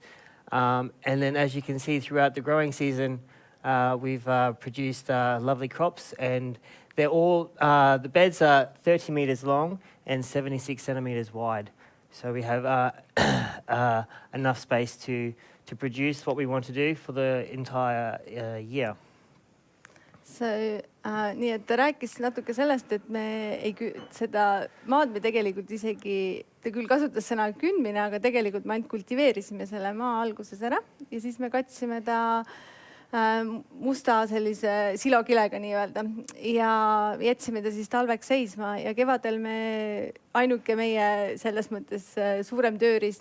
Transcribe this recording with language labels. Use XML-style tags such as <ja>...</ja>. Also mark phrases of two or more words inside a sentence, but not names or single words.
<en>And then as you can see throughout the growing season, we've produced lovely crops, and they're all, the beds are 30 meters long and 76 centimeters wide. So we have enough space to produce what we want to do for the entire year.</en> <et>Nii et ta rääkis natuke sellest, et me seda maad me tegelikult isegi, ta küll kasutas sõna kündmine, aga tegelikult me ainult kultiveerisime selle maa alguses ära ja siis me katsime ta musta sellise silokilega nii-öelda ja jätsime ta siis talveks seisma ja kevadel ainuke meie selles mõttes suurem tööriist,</et>